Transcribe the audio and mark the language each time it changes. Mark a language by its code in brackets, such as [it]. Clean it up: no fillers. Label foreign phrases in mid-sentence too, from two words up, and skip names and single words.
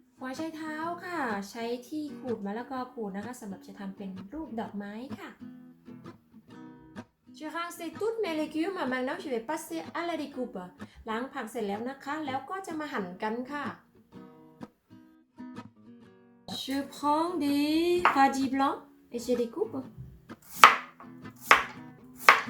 [th] ใช้เท้าค่ะใช้ที่ขูดมะละกอขูดนะคะสำหรับจะทำเป็นรูปดอกไม้ค่ะ [fr] Je rince toutes mes légumes maintenant je vais passer à la découpe [th] ล้างผักเสร็จแล้วนะคะแล้วก็จะมาหั่นกันค่ะ [fr] Je prends des radis blancs et je découpe on